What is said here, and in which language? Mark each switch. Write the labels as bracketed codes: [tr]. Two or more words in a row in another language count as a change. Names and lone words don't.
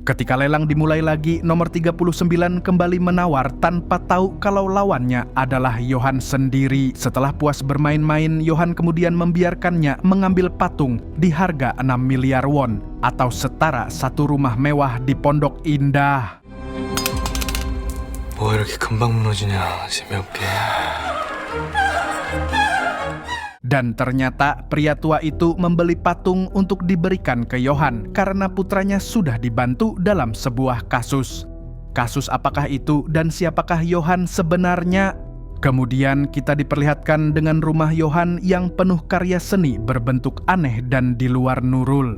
[id] Ketika lelang dimulai lagi, nomor 39 kembali menawar tanpa tahu kalau lawannya adalah Yohan sendiri. Setelah puas bermain-main, Yohan kemudian membiarkannya mengambil patung di harga 6 miliar won atau setara satu rumah mewah di Pondok Indah. [ko] 뭐 이렇게 금방 무너지냐, 재미없게. [id] Dan ternyata pria tua itu membeli patung untuk diberikan ke Yohan karena putranya sudah dibantu dalam sebuah kasus. Kasus apakah itu dan siapakah Yohan sebenarnya? Kemudian kita diperlihatkan dengan rumah Yohan yang penuh karya seni berbentuk aneh dan di luar nurul.